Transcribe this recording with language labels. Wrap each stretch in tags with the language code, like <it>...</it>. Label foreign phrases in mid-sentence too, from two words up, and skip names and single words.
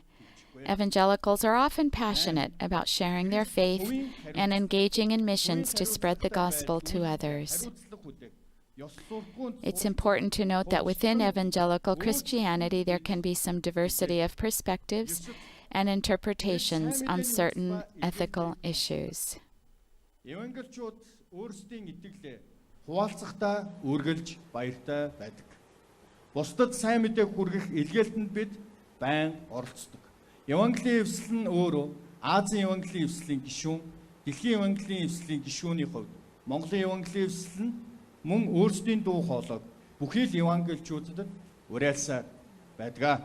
<en>Evangelicals are often passionate about sharing their faith and engaging in missions to spread the gospel to others. It's important to note that within evangelical Christianity there can be some diversity of perspectives and interpretations on certain ethical issues.</en> <mn>Бусдад сайн мэдээг хүргэх илгээлтэнд бид байн оролцдог. Евангелийн эвсэл нь өөрөө Азийн Евангелийн эвслийн гишүүн, Дэлхийн Евангелийн эвслийн гишүүний хувьд Монголын Евангелийн эвсэл нь мөн өөрсдийн дуу хоолойг бүхий л евангелчуудад уриалсаар байдаг.</mn>